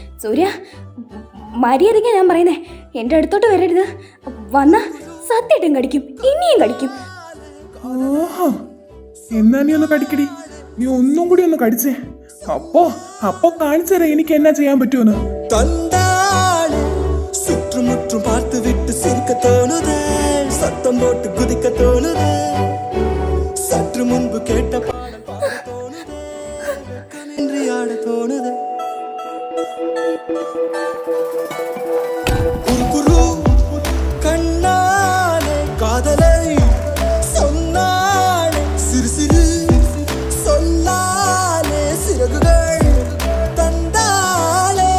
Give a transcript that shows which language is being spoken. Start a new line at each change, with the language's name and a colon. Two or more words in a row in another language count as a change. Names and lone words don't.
Malayalam: സൂര്യ, മര്യാദയ്ക്കാ ഞാൻ പറയുന്നേ, എൻ്റെ അടുത്തോട്ട് വരരുത്. വന്ന സത്യമായിട്ടും കടിക്കും, ഇനിയും കടിക്കും. ഓഹോ, എന്നാ നീ ഒന്ന് കടിക്കടി, നീ ഒന്നും കൂടി ഒന്ന് കടിച്ചേ. അപ്പോ കാണിച്ചു തരാം എനിക്ക് എന്നാ ചെയ്യാൻ പറ്റുമെന്ന്.
Tamil: சுற்றுமுற்றும் பார்த்து விட்டு சிரிக்க தோணுது, சத்தம் போட்டு குதிக்க தோணுது, சற்று முன்பு கேட்ட பாடல் பாட தோணுது, இன்று ஆட தோணுது. குரு கண்ணாலே காதலை சொன்னாலே, சிறு சிறு சொல்லாலே சிறகுகள் தந்தாலே.